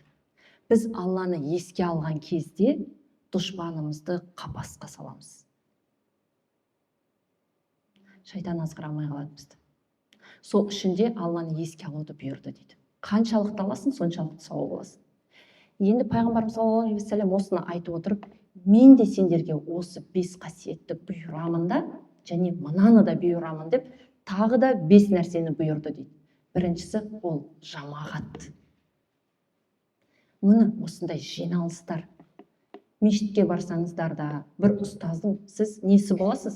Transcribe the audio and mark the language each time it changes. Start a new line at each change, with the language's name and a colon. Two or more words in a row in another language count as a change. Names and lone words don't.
Kazakh: Біз Алланы еске алған кезде дұшпанымызды қапасқа саламыз. Шайтан азғырамай қалады бізді. Сол үшінде Алланы еске алуды бұйырды дейді. Қаншалықты аласың, соншалықты сауап аласың. Енді пайғамбарымыз
Arabic: صلى الله عليه وسلم
Kazakh: осыны айтып отырып, мен де сендерге осы 5 қасиетті бұйырамын да, және мынаны да бұйырамын деп, тағы да 5 нәрсені бұйырды дейді. Біріншісі ол жамағат. Мұны осындай жиналыстар. Мешітке барсаңыздар да, бір ұстаздың сіз несі боласыз?